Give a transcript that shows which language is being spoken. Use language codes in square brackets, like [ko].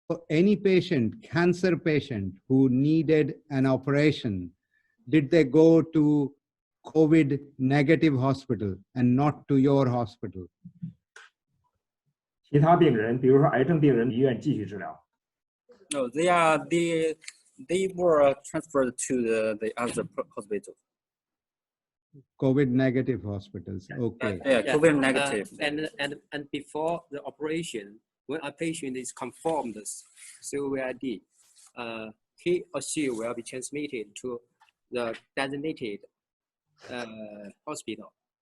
[en] Any patient, cancer patient who needed an operation, did they go to COVID negative hospital and not to your hospital? [zh] 其他病人，比如说癌症病人，医院继续治疗。 [en] No, they were transferred to the other hospital. COVID negative hospitals. Okay. Yeah, COVID negative. And before the operation, when a patient is confirmed COVID, he or she will be transmitted to the designated hospital.